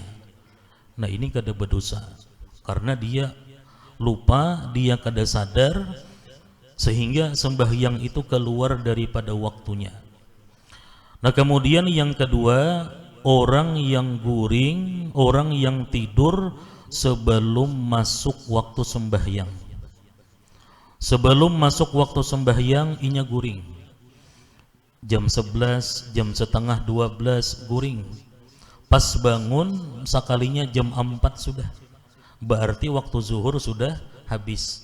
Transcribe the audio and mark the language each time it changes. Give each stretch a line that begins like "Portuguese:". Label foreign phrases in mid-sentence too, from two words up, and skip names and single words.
Indonesian: Nah, ini kada berdosa karena dia lupa, dia kada sadar sehingga sembahyang itu keluar daripada waktunya. Nah, kemudian yang kedua, orang yang guring, orang yang tidur sebelum masuk waktu sembahyang.
Banjar: Sebelum masuk waktu sembahyang inya guring. Jam 11, jam setengah 12 guring. Pas bangun sekalinya jam 4 sudah.
Indonesian: Berarti waktu zuhur sudah habis.